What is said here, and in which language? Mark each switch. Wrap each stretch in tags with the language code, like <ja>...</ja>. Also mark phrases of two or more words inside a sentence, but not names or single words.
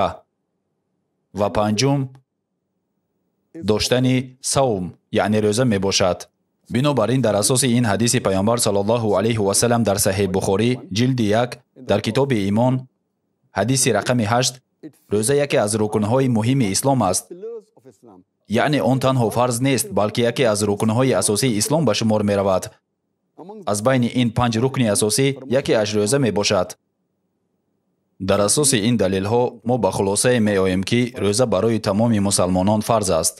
<tg>ва панҷум, доштани савм, яъне рӯза мебошад. бинобар ин дар асоси ин ҳадиси пайғамбар саллаллоҳу алайҳи васалам дар саҳиҳ Бухорӣ, ҷилди 1, дар китоби имон, ҳадиси рақами 8, рӯза яке аз рукнҳои муҳими ислом аст. яъне он танҳо фарз нест балки яке аз рукнҳои асосии ислом ба шумор меравад. аз байни ин 5 рукни асосӣ якеаш рӯза мебошад. дар асоси ин далелҳо мо ба хулоса меоем ки рӯза барои тамоми мусулмонон фарз аст.</tg>